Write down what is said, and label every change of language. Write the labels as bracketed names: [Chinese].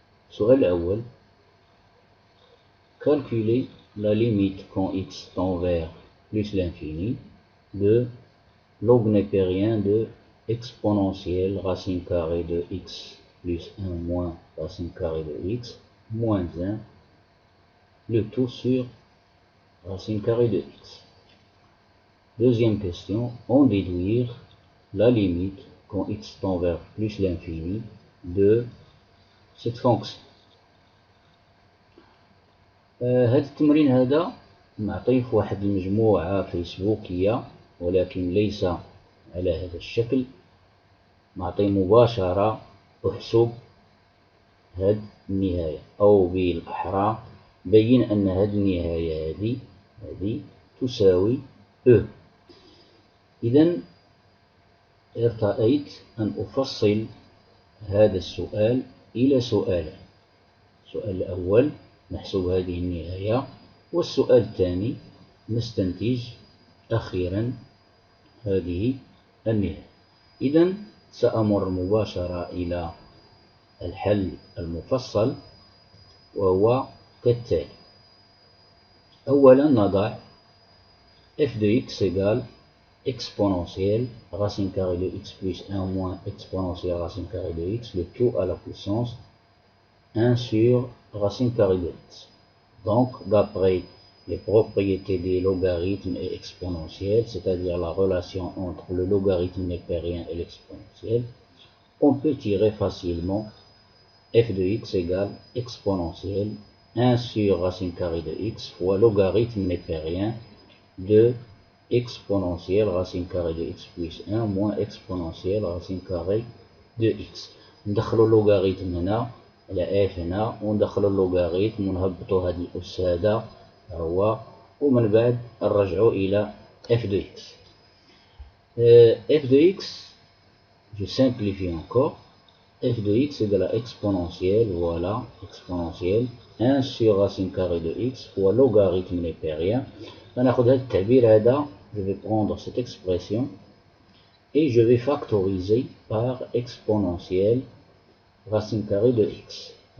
[Arabic] السؤال الأول: [French] calculer la limite quand x tend vers plus l'infini de log népérien de exponentielle racine carrée de x plus 1 moins racine carrée de x moins 1, le tout sur racine carrée de x. Deuxième question: en déduire la limite quand x tend vers plus l'infini de cette fonction. [Arabic] هذا التمرين هذا معطيه في واحد المجموعة فيسبوكية، ولكن ليس على هذا الشكل، معطي مباشرة احسب هاد النهاية، أو بالأحرى بين أن هاد النهاية هذه تساوي E. إذن ارتأيت أن أفصل هذا السؤال إلى سؤالين. السؤال الأول: نحسب هذه النهاية، والسؤال الثاني: نستنتج أخيرا هذه النهاية. إذن سأمر مباشرة إلى الحل المفصل، وهو كالتالي. أولا نضع [French] f de x égale exponentielle racine carrée de x plus 1 moins exponentielle racine carrée de x, le tout à la puissance 1 sur racine carrée de x. Donc, d'après les propriétés des logarithmes et exponentiels, c'est-à-dire la relation entre le logarithme népérien et l'exponentiel, on peut tirer facilement f de x égale exponentielle 1 sur racine carrée de x fois logarithme népérien de exponentielle racine carrée de x plus 1 moins exponentielle racine carrée de x. [Arabic] ندخلوا اللوغاريتم هنا على f هنا، وندخلوا اللوغاريتم ونهبطوا هذه الأس هذا هو، ومن بعد نرجعوا إلى f de x. [French] F de x, je simplifie encore, f de x égale à exponentielle, voilà, exponentielle 1 sur racine carrée de x fois logarithme népérien. [Arabic] فناخذ هذا التعبير هذا، [French] je vais prendre cette expression et je vais factoriser par exponentielle racine carrée de x.